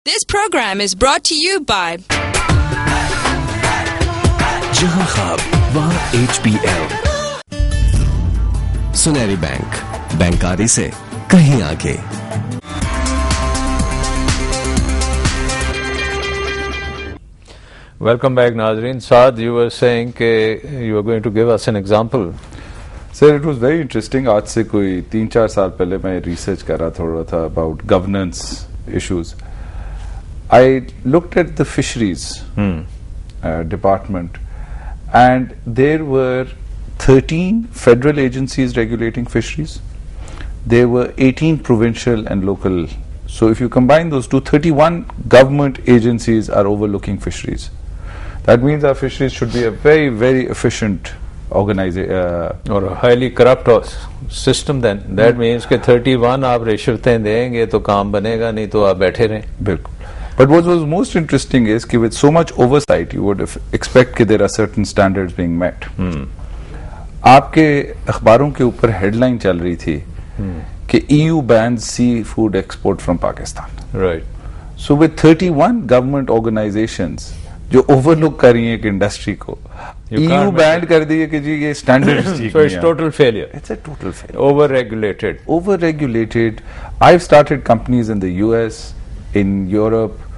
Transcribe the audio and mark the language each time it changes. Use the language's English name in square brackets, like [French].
[English] This program is brought to you by [Urdu] जहां ख्वाब वहां HBL सुनहरी बैंक, बैंकारी से कहीं आगे. [English] Welcome back, Nazreen. Saad, you were saying that you were going to give us an example. Sir, it was very interesting. [Urdu] आज से कोई 3-4 साल पहले मैं रिसर्च कर रहा थोड़ा था [English] about governance issues. I looked at the fisheries department, and there were 13 federal agencies regulating fisheries. There were 18 provincial and local. So if you combine those two, 31 government agencies are overlooking fisheries. That means our fisheries should be a very, very efficient organization. Or a highly corrupt system then. That means [Urdu] کہ 31 آپ رشوتیں دیں گے تو کام بنے گا, نہیں تو آپ بیٹھے رہیں. بالکل. [English] But what was most interesting is کہ with so much oversight, you would expect کہ there are certain standards being met. [Urdu] آپ کے اخباروں کے اوپر ہیڈ لائن چل رہی تھی کہ [English] EU bans seafood export from Pakistan. Right. So with 31 government organizations [Urdu] جو اوور لک کر رہی ہیں ایک انڈسٹری کو, EU بینڈ کر دی ہے کہ جی یہ standard. [English] So it's total failure. It's a total failure. Over-regulated. Over-regulated. I've started companies in the US, in Europe.